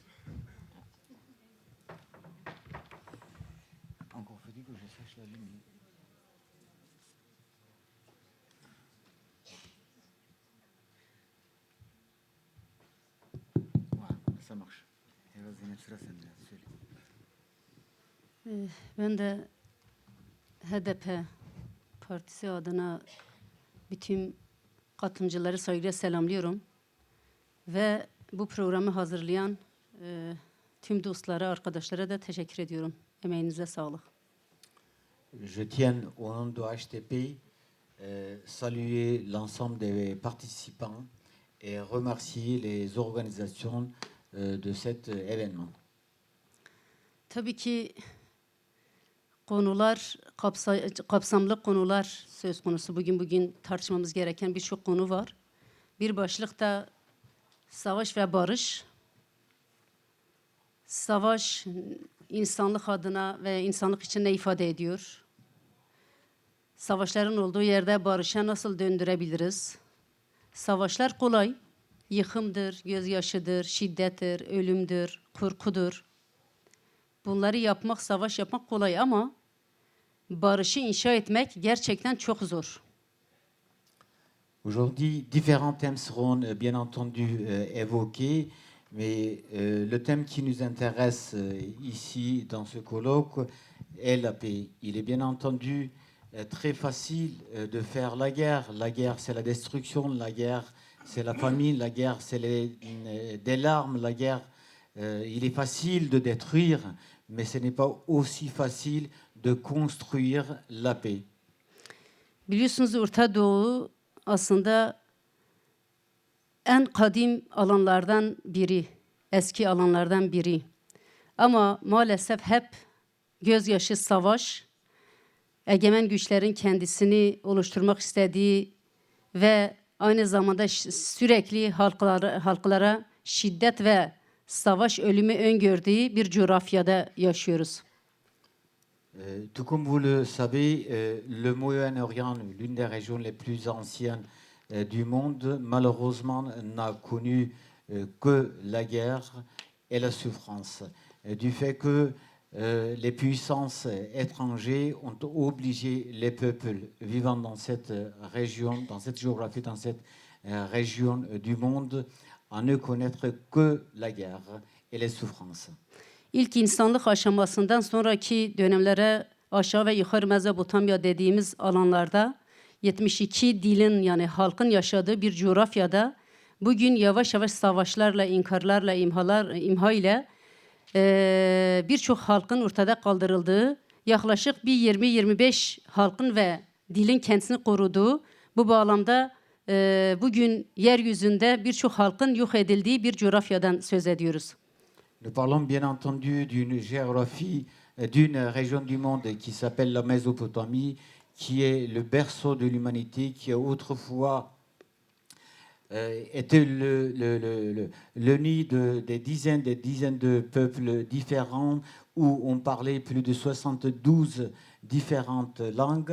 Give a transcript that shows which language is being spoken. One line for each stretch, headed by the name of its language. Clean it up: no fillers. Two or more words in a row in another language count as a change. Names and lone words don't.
French: Encore faut-il que je sache l'allumer. Voilà, ça marche. Vas-y,
Turkish: sıra sende. Söyle. Ben de HDP Partisi adına bütün katılımcıları saygıyla selamlıyorum. Ve bu programı hazırlayan tüm dostlara, arkadaşlara da teşekkür ediyorum. Emeğinize sağlık.
French: Je tiens au nom de HTP saluer l'ensemble des participants et remercier les organisations de cet événement.
Turkish: Tabii ki konular, kapsamlı konular söz konusu. Bugün tartışmamız gereken birçok konu var. Bir başlık da savaş ve barış. Savaş insanlık adına ve insanlık için ne ifade ediyor? Savaşların olduğu yerde barışa nasıl döndürebiliriz? Savaşlar kolay. Yıkımdır, gözyaşıdır, şiddettir, ölümdür, korkudur. Bunları yapmak, savaş yapmak kolay ama barışı inşa etmek gerçekten çok zor.
French: Aujourd'hui, différents thèmes seront bien entendu évoqués, mais le thème qui nous intéresse ici dans ce colloque est la paix. Il est bien entendu très facile de faire la guerre. La guerre, c'est la destruction. La guerre, c'est la famine. La guerre, c'est des larmes. La guerre, il est facile de détruire, mais ce n'est pas aussi facile de construire la paix.
Turkish: Biliyorsunuz Orta Doğu aslında en kadim alanlardan biri, eski alanlardan biri. Ama maalesef hep gözyaşı, savaş, egemen güçlerin kendisini oluşturmak istediği ve aynı zamanda sürekli halklara şiddet ve savaş ölümü öngördüğü bir coğrafyada yaşıyoruz.
French: Tout comme vous le savez, le Moyen-Orient, l'une des régions les plus anciennes du monde, malheureusement n'a connu que la guerre et la souffrance. Du fait que les puissances étrangères ont obligé les peuples vivant dans cette région, dans cette géographie, dans cette région du monde, à ne connaître que la guerre et les souffrances.
Turkish: İlk insanlık aşamasından sonraki dönemlere aşağı ve yukarı Mezopotamya dediğimiz alanlarda 72 dilin yani halkın yaşadığı bir coğrafyada bugün yavaş yavaş savaşlarla, inkarlarla, imha ile birçok halkın ortada kaldırıldığı, yaklaşık bir 20-25 halkın ve dilin kendisini koruduğu bu bağlamda bugün yeryüzünde birçok halkın yok edildiği bir coğrafyadan söz ediyoruz.
French: Nous parlons bien entendu d'une géographie, d'une région du monde qui s'appelle la Mésopotamie, qui est le berceau de l'humanité, qui a autrefois était le nid des dizaines de peuples différents, où on parlait plus de 72 différentes langues.